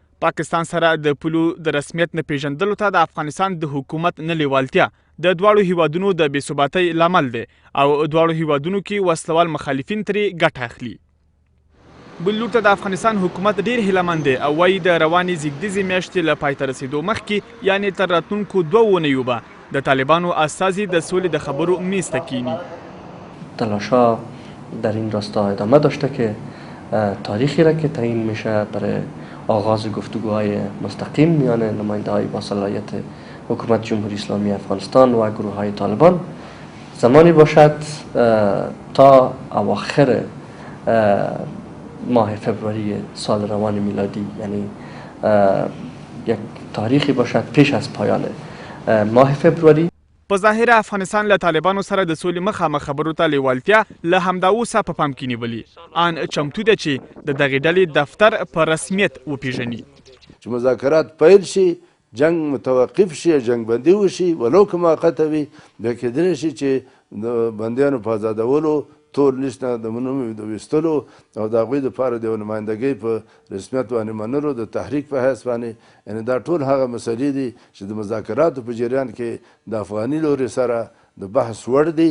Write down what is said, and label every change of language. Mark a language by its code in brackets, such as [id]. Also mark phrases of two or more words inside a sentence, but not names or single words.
[ps] پاکستان سره د پولو د رسمیت نه پیژندلو ته د افغانستان د حکومت نه لیوالتیا د دواړو هیوادونو د بېثباتۍ لامل دی او دواړو هیوادونو کې وسلوال مخالفین ترې ګټه اخلي. بل لور ته د افغانستان حکومت ډیر هیلهمند دی او وایي د روانې زیږدیزې میاشتې له پای ته رسېدو مخکې یعنې تر راتلونکو 2 اونیو به د طالبانو استازي د سولې د خبرو میز ته کینی. [fa] تلاش‌ها در این راستا ادامه داشته که تاریخی را که تعیین میشه برای آغاز گفتگوهای مستقیم میان نماینده‌های با صلاحیت حکومت جمهوری اسلامی افغانستان و گروه‌های طالبان زمانی باشد تا اواخر ماه فبروری سال روان میلادی یعنی یک تاریخی باشد پیش از پایان ماه فبروری. [ps] په ظاهره افغانستان له طالبانو سره د سولې مخامخ خبرو ته لیوالتیا له همدا اوسه په پام کې نیولي ان چمتو ده چې د دغې ډلې دفتر په رسمیت وپیژني. چې مذاکرات پیل شي جنگ متوقف شي جنگ بندي وشي ولو که موقته وي بیا کېدلی شي چې د بندیانو په ازادولو تور لیست نه د منوم د ویستلو او د هغوی دپاره د یو نمایندګۍ په رسمیت باندې منلو د تحریک په حیث باندې یعنې دا ټول هغه مسلې دي چې د مذاکراتو په جریان کې د افغاني لوري سره د بحث وړ دي.